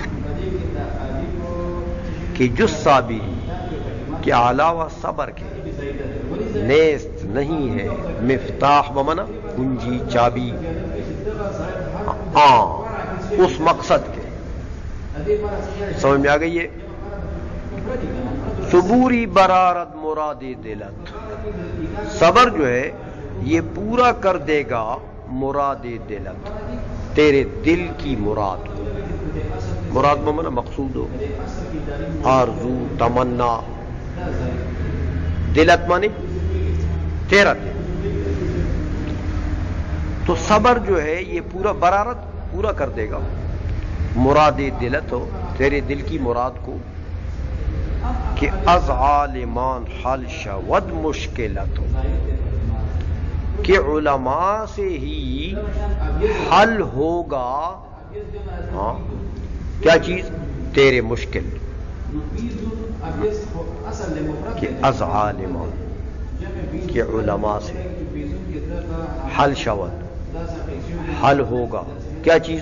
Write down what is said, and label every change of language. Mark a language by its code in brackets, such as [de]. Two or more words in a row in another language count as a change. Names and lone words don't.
[ur] کہ جز صابری کے علاوہ صبر کے نیست نہیں ہے مفتاح بمنا کنجی، چابی، اس مقصد کے. سمجھ میں آ گئی ہے؟ [fa] صبوری برارت مراد دلت، [ur] صبر جو ہے یہ پورا کر دے گا [fa] مراد دلت، [ur] تیرے دل کی مراد کو. مراد بمنا مقصود ہو، آرزو، تمنا. دلت مانی تیرا دل. تو صبر جو ہے یہ پورا برارت پورا کر دے گا [fa] مراد دلت [ur] ہو، تیرے دل کی مراد کو. [fa] کہ از عالمان حل شود مشکلت [ur] ہو، کہ علماء سے ہی حل ہوگا کیا چیز؟ تیرے مشکل. [fa] کہ از عالمان، [ur] کہ علماء سے [fa] حل شود، [ur] حل ہوگا کیا چیز؟